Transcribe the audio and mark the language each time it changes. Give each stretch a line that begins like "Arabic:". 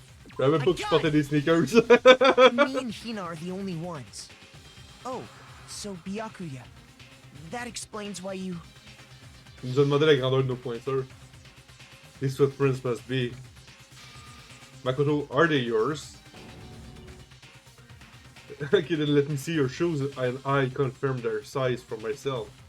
French: Je savais même pas que tu portais des sneakers.
English: Me and Hina are the only ones. Oh, so Byakuya. That explains why you...
French: Il nous a demandé la grandeur de nos pointeurs.
English: These footprints must be... Makoto, are they yours? Okay, then let me see your shoes and I confirm their size for myself.